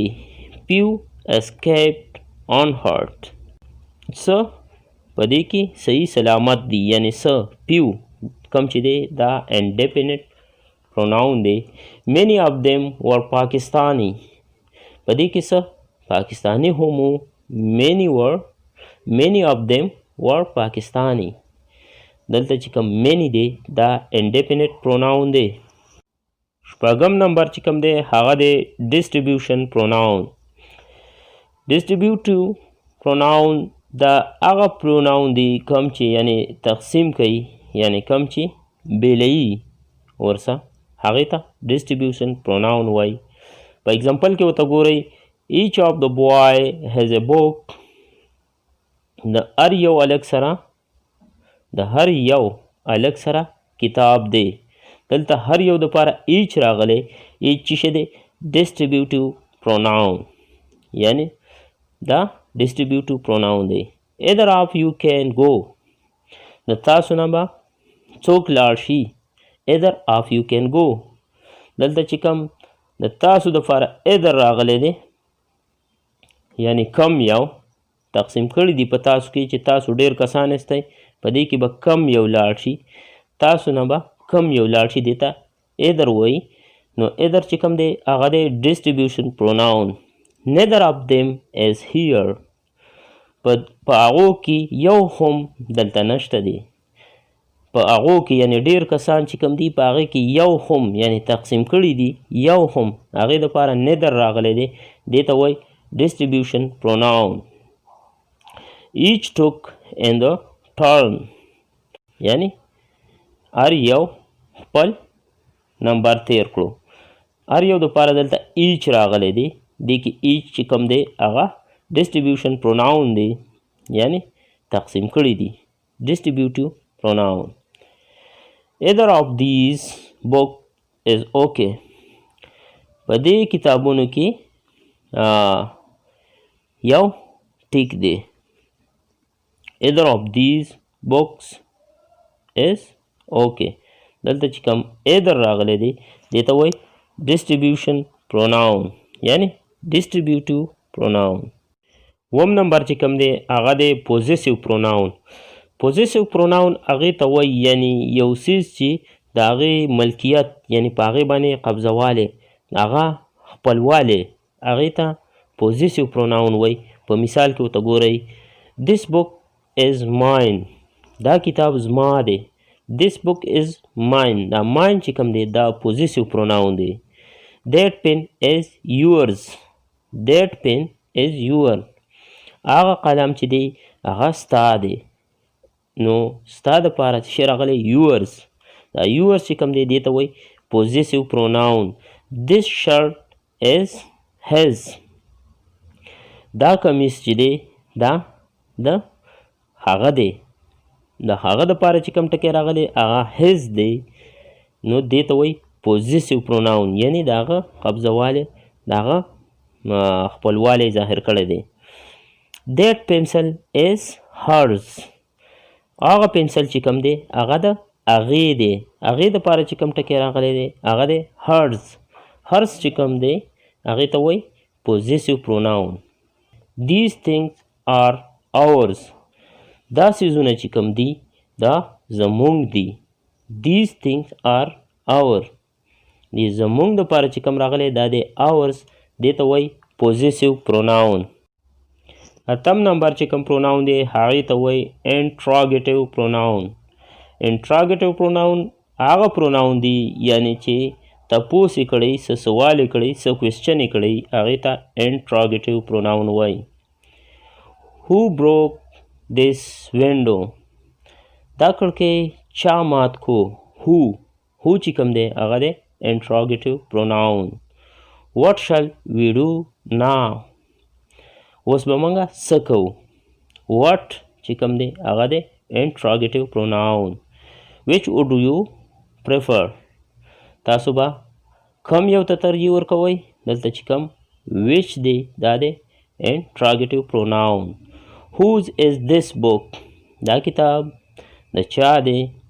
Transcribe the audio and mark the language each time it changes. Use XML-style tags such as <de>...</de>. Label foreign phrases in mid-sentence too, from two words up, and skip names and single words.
<en>few escaped unhurt</en> <ps>څه په دې کې صحیح سلامت دی یعنی څه few کم چې دی دا</ps> <en>indefinite pronoun</en> <ps>دی.</ps> <en>many of them were Pakistani</en> <ps>په دې کې څه پاکستانی هم</ps> <en>many of them were Pakistani</en> <ps>دلته چې کوم many دی دا</ps> <en>indefinite pronoun</en> <ps>دی. شپږم نمبر چې کوم دی هغه دی</ps> <en>distribution pronoun. distributive pronoun</en> <ps>دا هغه pronoun دی کوم چې یعنی تقسیم کوي یعنی کوم چې بیلوي ورسه هغې ته</ps> <en>distribution pronoun</en> <ps>وایي. په اگزامپل کې ورته ګورئ</ps> <en>each of the boy has a book</en> <ps>د هر یو الګ سره کتاب دی. دلته هر یو دپاره each راغلی each چې شه دی</ps> <en>distributive pronoun</en> <ps>یعنی دا</ps> <en>distributive pronoun</en> <ps>دی.</ps> <en>either of you can go</en> <ps>د تاسو نه به څوک لاړ شي.</ps> <en>either of you can go</en> <ps>دلته چې کوم د تاسو دپاره either راغلی دی یعنی کم یو تقسیم کړي دي په تاسو کې چې تاسو ډیر کسان استئ په دې کې به کم یو لاړ شي تاسو نه به کم یو لاړ شي دې ته either وایي. نو either چې کوم دی هغه دی</ps> <en>distribution pronoun. neither of them is here</en> <ps>په هغو کې یو هم دلته نشته دی. په هغو کې یعنی ډیر کسان چې کوم دي په هغې کې یو هم یعنی تقسیم کړي دي یو هم هغې دپاره neither راغلی دی دې ته وایي</ps> <en>distribution pronoun. each took in the turn</en> <ps>یعنی هر یو خپل نمبر تیر کړو. هر یو دپاره دلته each راغلی دی دې کې each چې کوم دی هغه</ps> <en>distribution pronoun</en> <ps>دی یعنی تقسیم کړي دي</ps> <en>distributive pronoun. either of these book is okay</en> <ps>په دې کتابونو کې یو ټیک دی.</ps> <en>either of these books is okay</en> <ps>دلته چې کوم either راغلی دی دې ته وایي</ps> <en>distribution pronoun</en> <ps>یعنی</ps> <en>distributive pronoun.</en> <ps>اووم نمبر چې کوم دی هغه دی</ps> <en>possessive pronoun. possessive pronoun</en> <ps>هغې ته وایي یعنی یو څیز چې د هغې ملکیت یعنی په هغې باندې قبضوالی هغه خپلوالی هغې ته</ps> <en>possessive pronoun</en> <ps>وایي. په مثال کې ورته ګورئ</ps> <en>this book is mine</en> <ps>دا کتاب زما دی.</ps> <en>this book is mine</en> <ps>دا mine چې کوم دی دا</ps> <en>possessive pronoun</en> <ps>دی.</ps> <en>that pen is yours that pen is yours</en> <ps>هغه قلم چې دی هغه ستا دی. نو ستا دپاره څه شی راغلی yours دا yours چې کوم دی دې ته وایي</ps> <en>possessive pronoun. this shirt is his</en> <ps>دا کمیس چې دی دا د هغه دی د هغه دپاره چې کوم ټکی راغلی هغه his دی. نو دې ته وایي</ps> <en>possessive pronoun</en> <ps>یعنی د هغه قبضوالی د هغه خپلوالی ظاهر کړی دی.</ps> <en>that pencil is hers</en> <ps>هغه پنسل چې کوم دی هغه د هغې دی. هغې دپاره چې کوم ټکی راغلی دی هغه دی hers. hers چې کوم دی هغې ته وایي</ps> <en>possessive pronoun. these things are ours</en> <ps>دا څیزونه چې کوم دي دا زمونږ دي.</ps> <en>these things are our</en> <ps>دې زمونږ دپاره چې کوم راغلی دا دی ours دې ته وایي</ps> <en>possessive pronoun.</en> <ps>اتم نمبر چې کوم پروناون دی هغې ته وایي</ps> <en>interrogative pronoun. interrogative pronoun</en> <ps>هغه پروناون دی یعنی چې تپوس یې کړی څه سوال یې کړی څه کوېسچن یې کړی هغې ته</ps> <en>interrogative pronoun</en> <ps>وایي.</ps> <en>who broke this window</en> <ps>دا کړکۍ چا مات کو</ps> <en>who</en> <ps>چې کوم دی هغه دی</ps> <en>interrogative pronoun what shall we do now</en> <ps>اوس به موږ څه کوو what چې کوم دی هغه دی</ps> <en>interrogative pronoun which would you prefer</en> <ps>تاسو به کم یو ته ترجیح ورکوئ دلته چې کوم which دی دا دی</ps> <en>interrogative pronoun whose is this book</en> <ps>دا کتاب د چا دی</ps>